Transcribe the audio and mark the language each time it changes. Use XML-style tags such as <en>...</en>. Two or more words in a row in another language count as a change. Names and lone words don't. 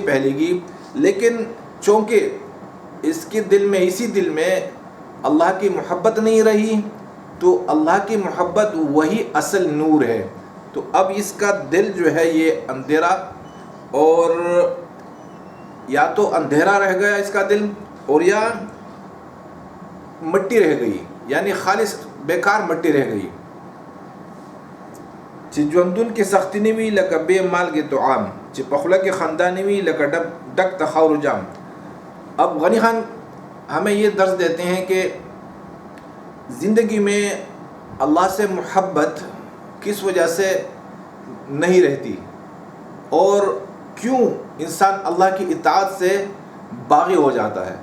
<ur>پھیلے گی، لیکن چونکہ اس کے دل میں، اسی دل میں اللہ کی محبت نہیں رہی، تو اللہ کی محبت وہی اصل نور ہے، تو اب اس کا دل جو ہے یہ اندھیرا، اور یا تو اندھیرا رہ گیا اس کا دل، اور یا مٹی رہ گئی، یعنی خالص بیکار مٹی رہ گئی۔</ur> <ps>چی جوندن کی سختی نوی لکا بے مال کے تو عام، چی پخلا کے خاندانی وی لکا ڈک تخاور جام۔</ps> <ur>اب غنی خان ہمیں یہ درس دیتے ہیں کہ زندگی میں اللہ سے محبت کس وجہ سے نہیں رہتی، اور کیوں انسان اللہ کی اطاعت سے باغی ہو جاتا ہے۔</ur>